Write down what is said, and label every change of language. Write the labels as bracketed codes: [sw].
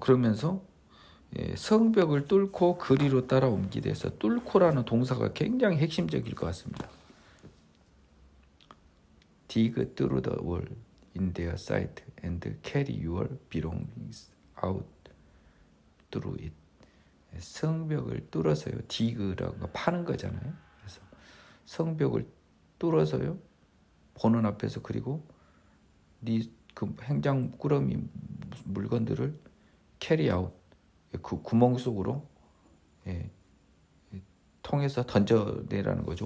[ko] 그러면서 성벽을 뚫고 그리로 따라 옮기돼서 뚫고라는 동사가 굉장히 핵심적일 것 같습니다. [en] dig through the wall in their sight and carry your belongings out through it. [ko] 성벽을 뚫어서요. 디그라고 파는 거잖아요. 그래서 성벽을 뚫어서요. 보는 앞에서 그리고 네 그 행장 꾸러미 물건들을 캐리 아웃 그 구멍 속으로 예, 통해서 던져내라는 거죠.